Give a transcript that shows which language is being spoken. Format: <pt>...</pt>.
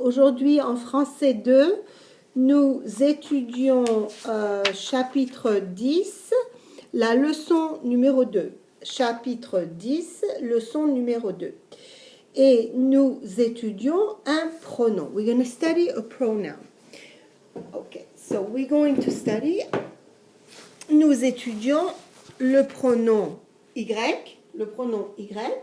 <fr>Aujourd'hui, en français 2, nous étudions chapitre 10, la leçon numéro 2. Chapitre 10, leçon numéro 2. Et nous étudions un pronom.</fr> <en>We're going to study a pronoun. Okay, so we're going to study.</en> <fr>Nous étudions le pronom Y. Le pronom Y.</fr>